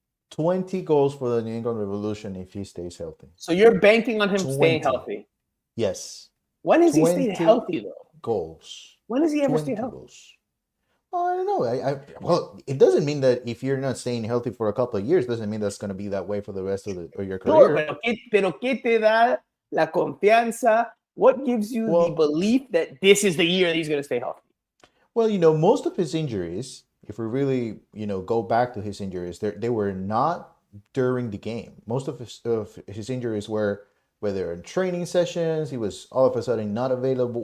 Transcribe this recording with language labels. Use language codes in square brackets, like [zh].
[en] 20 goals for the New England Revolution if he stays healthy. So you're banking on him staying healthy? Yes. When has he stayed healthy, though? Goals. When has he ever stayed healthy? Goals. Oh, I don't know. Well, it doesn't mean that if you're not staying healthy for a couple of years, doesn't mean that's going to be that way for the rest of your career. [es] Sure, pero ¿qué te da la confianza? [en] What gives you the belief that this is the year that he's going to stay healthy? Well, most of his injuries, if we really, go back to his injuries, they were not during the game. Most of his injuries were whether in training sessions, he was all of a sudden not available.